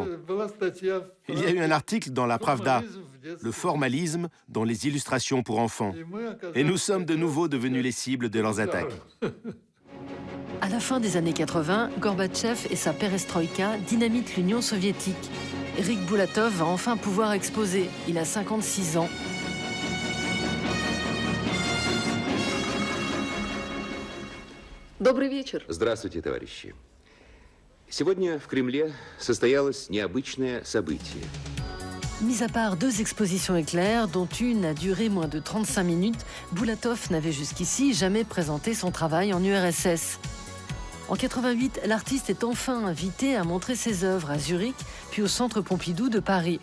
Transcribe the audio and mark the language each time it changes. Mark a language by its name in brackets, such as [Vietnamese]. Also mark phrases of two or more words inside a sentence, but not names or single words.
[French] Il y a eu un article dans la Pravda, le formalisme dans les illustrations pour enfants. Et nous sommes de nouveau devenus les cibles de leurs attaques. À la fin des années 80, Gorbatchev et sa perestroïka dynamitent l'Union soviétique. Éric Boulatov va enfin pouvoir exposer. Il a 56 ans. [Russian] Добрый вечер. Здравствуйте, товарищи. Сегодня в Кремле состоялось необычное событие. [French] Mis à part 2 expositions éclairs, dont une a duré moins de 35 minutes, Boulatov n'avait jusqu'ici jamais présenté son travail en URSS. En 88, l'artiste est enfin invité à montrer ses œuvres à Zurich, puis au Centre Pompidou de Paris.